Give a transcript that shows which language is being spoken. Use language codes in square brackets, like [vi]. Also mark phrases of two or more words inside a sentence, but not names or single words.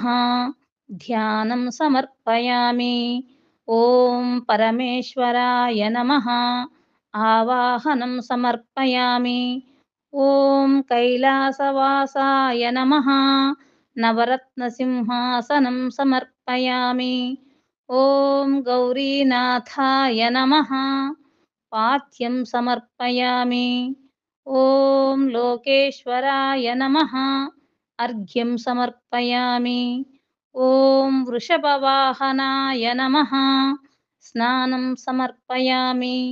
[sa] ध्यानं समर्पयामि। ॐ परमेश्वराय नमः. आवाहनं समर्पयामि. ॐ कैलासवासाय नमः. नवरत्न सिंहासनं समर्पयामि. ॐ गौरीनाथाय नमः पाथ्यं समर्पयामि। ॐ लोकेश्वराय नमः अर्घ्यं समर्पयामि। ॐ वृषभवाहनाय नमः स्नानं समर्पयामि।